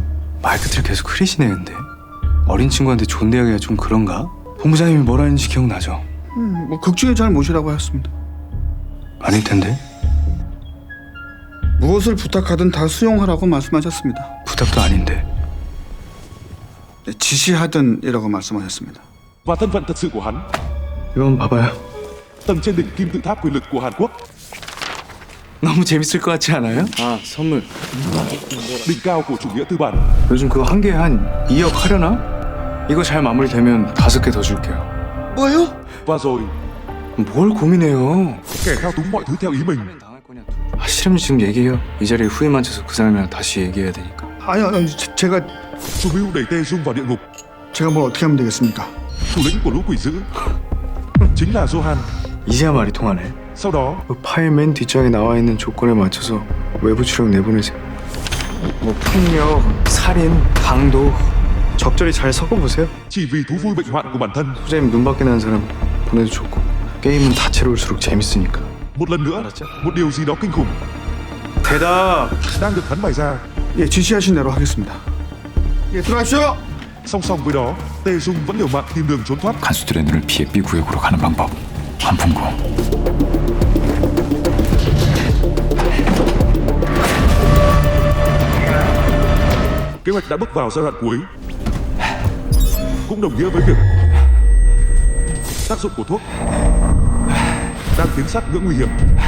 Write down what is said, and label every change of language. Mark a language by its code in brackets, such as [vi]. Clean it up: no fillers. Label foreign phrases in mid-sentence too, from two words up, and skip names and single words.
[ko] 말끝을 계속 흐리시네 근데. 어린 친구한테 존대하기가 좀 그런가? 본부장님이 뭐라 했는지 기억나죠? 뭐 극중에 잘 모시라고 하였습니다. 아닐 텐데. 무엇을 부탁하든 다 수용하라고 말씀하셨습니다. 부탁도 아닌데. 네, 지시하든이라고 말씀하셨습니다. [vi] Và thân phận thật sự của hắn, [ko] 이건 봐봐요. [vi] tầng trên đỉnh kim tự tháp quyền lực của Hàn Quốc, [ko] 너무 재밌을 것 같지 않아요? 아 선물. [vi] đỉnh cao của chủ nghĩa tư bản. [ko] 요즘 그거 한 개에 한 2억 하려나? 이거 잘 마무리되면 5개 더 줄게요. 뭐요? [vi] Và rồi, [ko] 뭘 고민해요? [vi] kẻ thao túng mọi thứ theo ý mình. [ko] 아, 싫으면 지금 얘기해요. 이 자리에 후회 만져서 그 사람이랑 다시 얘기해야 되니까. 아니 제가 [vi] Chủ mưu đẩy Tê Dung vào địa ngục. [ko] 제가 뭘 어떻게 하면 되겠습니까? [vi] Thủ lĩnh của lũ quỷ dữ chính là Johan. [ko] 이제야 말이 통하네. [vi] Sau đó, [ko] 그 파일 맨 뒷장에 나와 있는 조건에 맞춰서 외부 추적 내보내세요. 뭐 폭력, 살인, 강도 적절히 잘 섞어보세요. [vi] chỉ vì thú vui bệnh hoạn của bản thân. [ko] 소장님 눈 밖에 나는 사람 보내도 좋고 게임은 다채로울수록 재밌으니까. [vi] Một lần nữa, một điều gì đó kinh khủng [ko] 대답! [vi] đang được hắn bày ra. [ko] 예, 지시하신 대로 하겠습니다. 예, 들어가십시오. [vi] Song song với đó, Tê Dung vẫn liều mạng tìm đường trốn thoát. [ko] 간수들의 눈을 피해 B 구역으로 가는 방법. 한풍구. [vi] Kế hoạch đã bước vào giai đoạn cuối, cũng đồng nghĩa với việc tác dụng của thuốc đang tiến sát ngưỡng nguy hiểm.